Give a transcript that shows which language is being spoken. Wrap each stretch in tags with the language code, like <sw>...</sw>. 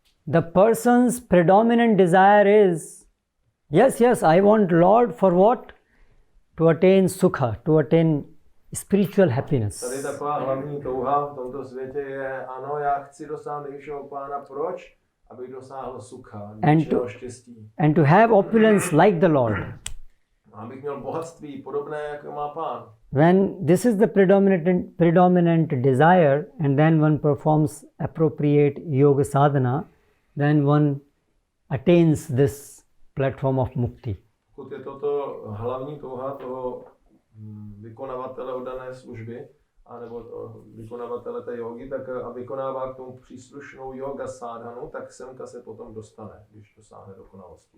<en>the person's predominant desire is, yes, I want Lord for what? To attain sukha, to attain spiritual happiness.</en> <cs>Tady taková hlavní touha v tomto světě je, ano, já chci dosáhnout nejvyššího pána, proč? Abych dosáhl sukha, věčného štěstí.</cs> <en>And to have opulence like the Lord.</en> <cs>Abych měl bohatství podobné, jako má pán.</cs> <en>When this is the predominant desire, and then one performs appropriate yoga sadhana, then one attains this platform of mukti.</en> <cs>Pokud je toto hlavní touha toho vykonavatele oddané služby, anebo toho vykonavatele té jogy, tak a vykonává k tomu příslušnou yoga sadhanu, tak semka se potom dostane, když dosáhne dokonalosti.</cs>